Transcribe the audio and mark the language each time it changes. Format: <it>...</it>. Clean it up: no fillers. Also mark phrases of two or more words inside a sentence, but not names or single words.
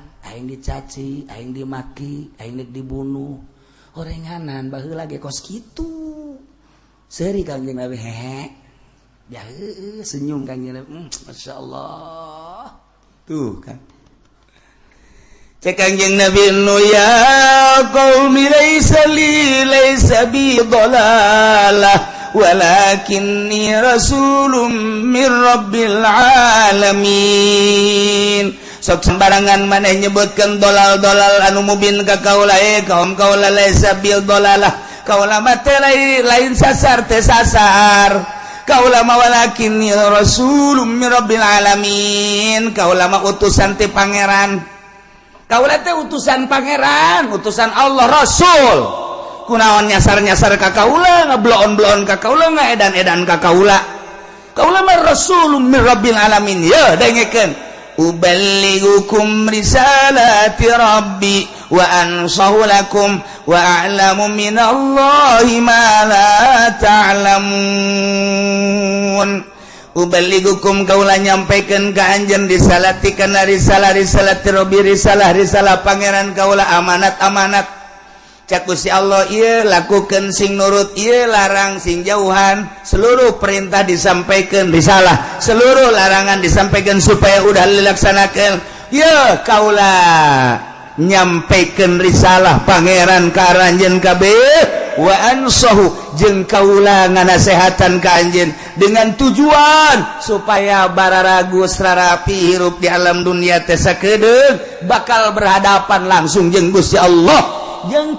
<su>aing dicaci aing dimaki aing dibunuh horenganan baheula ge kos kitu seuri Kanjeng Nabi hehe ya senyum Kanjeng Nabi masyaallah tuh kan cek Kanjeng Nabi Nuh</su> <ar>يا قوم ليس بي ضلالة ولكني رسول من رب</ar> <su>alamin sok sembarangan maneh nyebutkeun dolal-dolal anu mubin ka kaula kaum kaula</su> <ar>ليس بالضلالة</ar> <su>kaula mah teh lain sasar teh sasar kaula mah</su> <ar>ولكني رسول من رب العالمين</ar> <su>kaula mah utusan ti pangeran kaula teh utusan pangeran utusan Allah rasul kunaon nyasar-nyasar ka kaula ngablon-blon ka kaula ngaedan-edan ka kaula kaula mah</su> <ar>رسول من رب العالمين</ar> <su>ya dengekeun</su> <ar>أبلغكم رسالات ربي وأنصح لكم وأعلم من الله ما لا تعلمون أبلغكم</ar> <su>kaula nyampaikeun ka anjeun risalati kana</su> <ar>رسالات ربي</ar> <su>risalah pangeran kaula amanat cak Gusti Allah ieu lakukeun sing nurut ieu larang sing jauhan</su> <id>seluruh perintah disampaikan</id> <su>risalah</su> <id>seluruh larangan disampaikan</id> <su>supaya udah dilaksanakeun ieu kaula nyampaikeun risalah pangeran ka anjeun kabeh</su> <ar>وأنصح</ar> <su>jeung kaula nganasehatan ka anjeun</su> <id>dengan tujuan</id> <su>supaya bararagus rarapi hirup di alam dunia teh sakedeung bakal</su> <id>berhadapan langsung</id> <su>jeung Gusti Allah jeung</su>